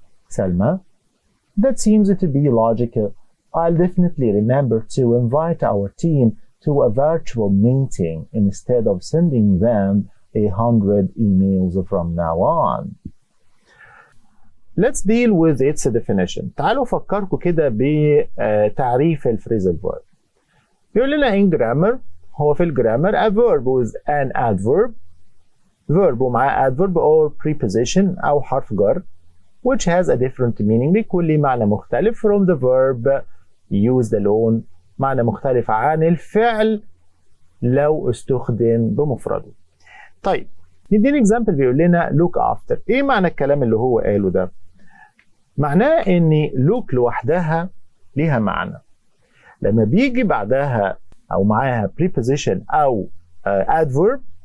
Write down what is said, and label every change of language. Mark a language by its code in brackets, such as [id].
[en] Salma, that seems to be logical. I'll definitely remember to invite our team to a virtual meeting instead of sending them 100 emails from now on. Let's deal with its definition. [ar] تعالوا فكركم كده بتعريف الفريزل verb. بيقول لنا [en] in grammar [ar] هو في الجرامر [en] a verb with an adverb [ar] verb ومعاه adverb or preposition أو حرف جر [en] which has a different meaning [ar] بيكون ليه معنى مختلف [en] from the verb used alone [ar] معنى مختلف عن الفعل لو استخدم بمفرده. طيب نديني example بيقول لنا look after. ايه معنى الكلام اللي هو قاله ده؟ معناه ان look لوحدها ليها معنى. لما بيجي بعدها او معاها preposition او adverb